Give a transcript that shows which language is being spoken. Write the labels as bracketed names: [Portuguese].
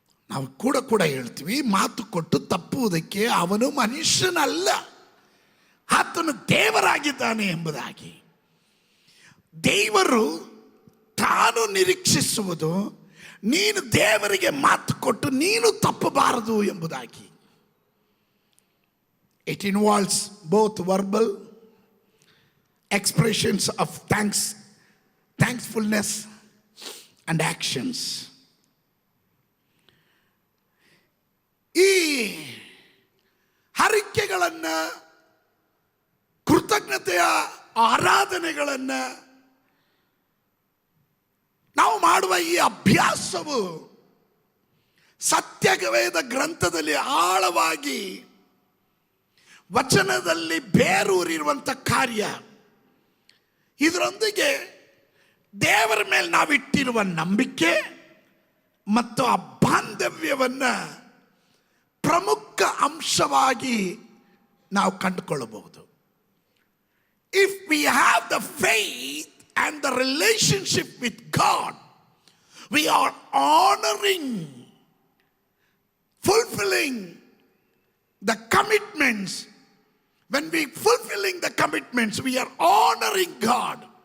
[Kannada] ನಾವು ಕೂಡ ಹೇಳ್ತೀವಿ, ಮಾತು ಕೊಟ್ಟು ತಪ್ಪುವುದಕ್ಕೆ ಅವನು ಮನುಷ್ಯನಲ್ಲ, ಆತನು ದೇವರಾಗಿದ್ದಾನೆ ಎಂಬುದಾಗಿ. ದೇವರು ತಾನು ನಿರೀಕ್ಷಿಸುವುದು ನೀನು ದೇವರಿಗೆ ಮಾತು ಕೊಟ್ಟು ನೀನು ತಪ್ಪಬಾರದು ಎಂಬುದಾಗಿ. [English] It involves both verbal expressions of thankfulness and actions. [Kannada] ಈ ಹರಕೆಗಳನ್ನು, ಕೃತಜ್ಞತೆಯ ಆರಾಧನೆಗಳನ್ನು ನಾವು ಮಾಡುವ ಈ ಅಭ್ಯಾಸವು ಸತ್ಯವೇದ ಗ್ರಂಥದಲ್ಲಿ ಆಳವಾಗಿ ವಚನದಲ್ಲಿ ಬೇರೂರಿರುವಂಥ ಕಾರ್ಯ, ಇದರೊಂದಿಗೆ ದೇವರ ಮೇಲೆ ನಾವಿಟ್ಟಿರುವ ನಂಬಿಕೆ ಮತ್ತು ಆ ಬಾಂಧವ್ಯವನ್ನು ಪ್ರಮುಖ ಅಂಶವಾಗಿ ನಾವು ಕಂಡುಕೊಳ್ಳಬಹುದು. [English] If we have the faith and the relationship with God, we are honoring, fulfilling the commitments. When we fulfilling the commitments, we are honoring God.